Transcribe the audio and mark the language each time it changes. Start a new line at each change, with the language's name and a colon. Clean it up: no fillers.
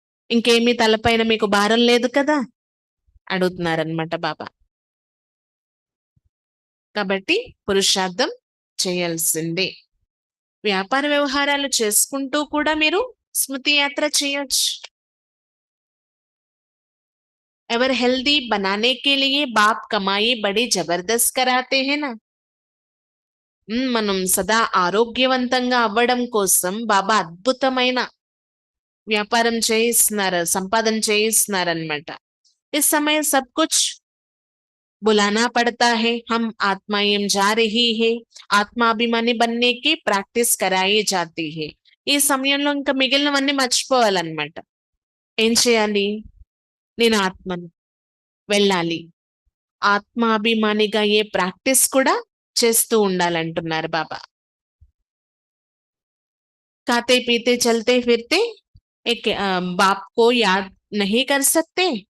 Telugu: ఇంకేమీ తలపైన మీకు భారం లేదు కదా అడుగుతున్నారనమాట బాబా. కాబట్టి పురుషార్థం చేయాల్సిందే. వ్యాపార వ్యవహారాలు చేసుకుంటూ కూడా మీరు స్మృతి యాత్ర చేయొచ్చు.
Hindi: एवर हेल्दी बनाने के लिए बाप कमाई बड़ी जबरदस्त कराते हैं ना.
Telugu: మనం సదా ఆరోగ్యవంతంగా అవ్వడం కోసం బాబా అద్భుతమైన వ్యాపారం చేయిస్తున్నారు, సంపాదన చేయిస్తున్నారు అనమాట.
Hindi: इस समय सब कुछ बुलाना पड़ता है. हम आत्माएं जा रही है, ఆత్మాభిమాని बनने की ప్రాక్టీస్ कराई जाती है.
Telugu: ఈ సమయంలో ఇంకా మిగిలినవన్నీ మర్చిపోవాలన్నమాట. ఏం చేయాలి? నేను ఆత్మను, వెళ్ళాలి, ఆత్మాభిమానిగా ఏ ప్రాక్టీస్ కూడా చేస్తూ ఉండాలంటున్నారు బాబా.
Hindi: खाते पीते चलते फिरते एक बाप को याद नहीं कर सकते.